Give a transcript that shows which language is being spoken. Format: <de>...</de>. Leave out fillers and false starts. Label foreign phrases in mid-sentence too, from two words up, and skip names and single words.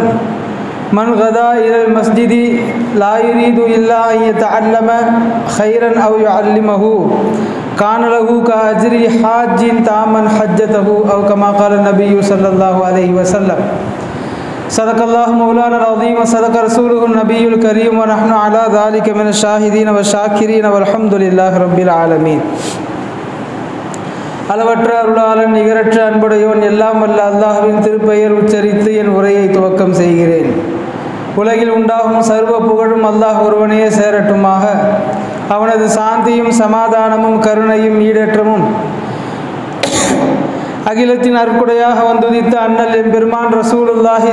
<ar>من غدا إلى المسجد لا يريد إلا أن يتعلم خيرا أو يعلمه كان له كأجر حاج تاما حجته أو كما قال النبي صلى الله عليه وسلم صدق الله مولانا العظيم وصدق رسوله النبي الكريم ونحن على ذلك من الشاهدين والشاكرين والحمد لله رب العالمين.</ar> <ta>அளவற்ற அருளாளன் நிகரற்ற அன்புடையோன் எல்லாம் வல்ல அல்லாஹ்வின் திருப்பெயர் உச்சரித்து என் உரையை துவக்கம் செய்கிறேன். உலகில் உண்டாகும் சர்வ புகழும் அல்லாஹ் ஒருவனே சேரட்டுமாக. அவனது சாந்தியும் சமாதானமும் கருணையும் ஈடேற்றமும் அகிலத்தின் அற்குடையாக வந்துதித்த அண்ணல் எம்பெருமான் ரசூலுல்லாஹி</ta>